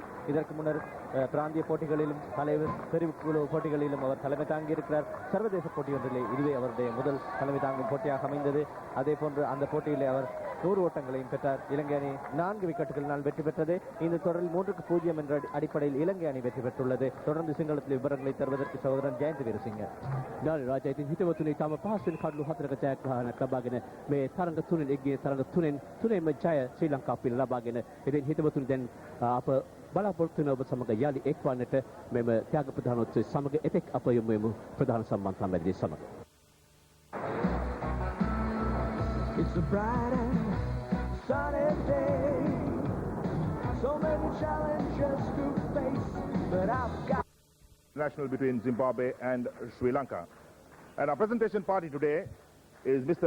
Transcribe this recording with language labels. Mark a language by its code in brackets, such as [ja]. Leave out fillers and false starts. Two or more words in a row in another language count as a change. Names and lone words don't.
[ta] இதற்கு முன்னர் பிராந்திய போட்டிகளிலும் தலைவர் பிரிவு போட்டிகளிலும் அவர் தலைமை தாங்கியிருக்கிறார். சர்வதேச போட்டி ஒன்றிலே இதுவே அவருடைய முதல் தலைமை தாங்கும் போட்டியாக அமைந்தது. அதே போன்று அந்த போட்டியிலே அவர் 100 ஓட்டங்களையும் பெற்றார். இலங்கை அணி 4 விக்கெட்டுகளினால் வெற்றி பெற்றது. இந்த தொடரில் 3-0 என்ற அடிப்படையில் இலங்கை அணி வெற்றி பெற்றுள்ளது. தொடர்ந்து சிங்களத்தில் விவரங்களை தருவதற்கு சகோதரன் ජයන්ත විරසිංහ. [si] රාජා ඉතින් හිතවතුනි තාම පහසුවෙන් කඩලු 4ක ජයග්‍රහණයක් ලබාගෙන මේ තරඟ තුනෙන් එක්ගේ තරඟ තුනෙන්ම ජය ශ්‍රී ලංකාව ලබාගෙන ඉතින් හිතවතුනි දැන් අප බලාපොරොත්තු වෙන ඔබ සමග යලි එක්වන්නට මෙම ත්‍යාග ප්‍රධානෝත්සවය සමග එතෙක් අප යොමු වෙමු ප්‍රධාන සම්බන්ධතා මැදිරිය සමග. [en] It's a bright and sunny day. So many challenges to face, but I've got National between Zimbabwe and Sri Lanka. And our presentation party today is Mr.